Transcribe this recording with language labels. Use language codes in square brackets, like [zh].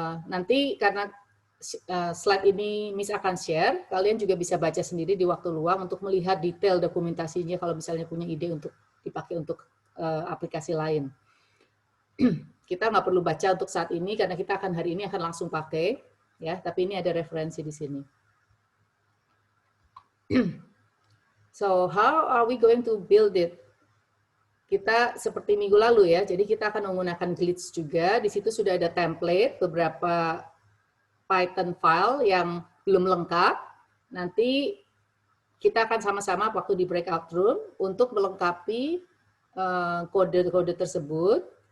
[id] Nanti karena slide ini Miss akan share, kalian juga bisa baca sendiri di waktu luang untuk melihat detail dokumentasinya kalau misalnya punya ide untuk dipakai untuk aplikasi lain. kita nggak perlu baca untuk saat ini karena kita akan hari ini akan langsung pakai, ya. Tapi ini ada referensi di sini. [en] So how are we going to build it? [id] Kita seperti minggu lalu ya, jadi kita akan menggunakan Glitch juga. Di situ sudah ada template, beberapa Python file yang belum lengkap. Nanti kita akan sama-sama waktu di breakout room untuk melengkapi kode-kode tersebut.